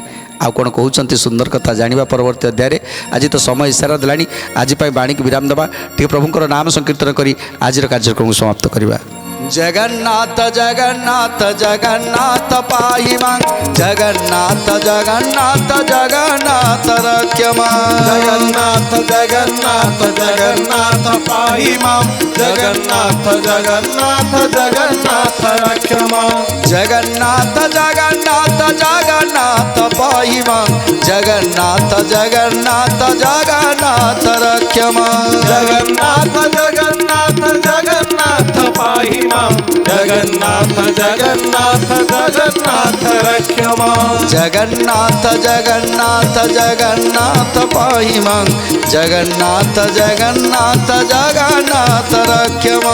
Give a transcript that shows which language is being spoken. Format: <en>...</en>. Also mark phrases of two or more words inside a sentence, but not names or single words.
<or>ଆଉ କ'ଣ କହୁଛନ୍ତି ସୁନ୍ଦର କଥା ଜାଣିବା ପରବର୍ତ୍ତୀ ଅଧ୍ୟାୟରେ। ଆଜି ତ ସମୟ ଇସାରା ଦେଲାଣି। ଆଜି ପାଇଁ ବାଣୀକୁ ବିରାମ ଦେବା ଟିକେ ପ୍ରଭୁଙ୍କର ନାମ ସଂକୀର୍ତ୍ତନ କରି ଆଜିର କାର୍ଯ୍ୟକ୍ରମକୁ ସମାପ୍ତ କରିବା।</or> <sa>ଜଗନ୍ନାଥ ଜଗନ୍ନାଥ ଜଗନ୍ନାଥ ପାହି ମାଂ ଜଗନ୍ନାଥ ଜଗନ୍ନାଥ ଜଗନ୍ନାଥ ରକ୍ଷମା। জগন্নাথ জগন্নাଥ জগন্নাଥ পাহি মাম জগন্নাଥ জগন্নাଥ জগন্নাଥ রক্ষমা। জগন্নাথ জগন্নাথ জগন্নাথ পাহি মাং জগন্নাথ জগন্নাথ জগন্নাথ রক্ষমা। জগন্নাথ জগন্নাথ জগন্নাথ পাহি মাম জগন্নাথ জগন্নাথ জগন্নাথ রক্ষমা। জগন্নাথ জগন্নাথ জগন্নাথ পাহি মাং জগন্নাথ জগন্নাথ জগন্নাথ রক্ষমা।</sa>